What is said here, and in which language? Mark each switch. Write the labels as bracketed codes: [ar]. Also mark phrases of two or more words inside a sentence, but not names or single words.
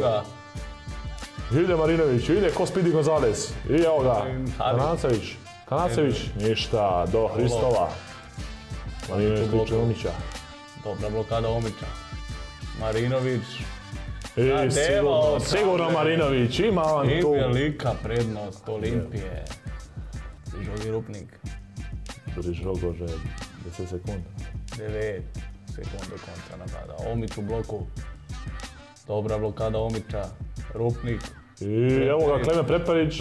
[bs] Ide Marinović, ide ko Speedy Gonzalez. I evo ga, Kanacević, ništa, do Hristova. Marinović tiče Omića. Dobra blokada Omića. Marinović. Sigurno Marinović, ima on tu. I velika prednost Olimpije. Žogi Rupnik. [sl] Žogo že 10 sekunda. 9 sekund do konca napada. [bs] Omić u bloku. Dobra blokada Omića. Rupnik. I evo ga Klemen Prepelić.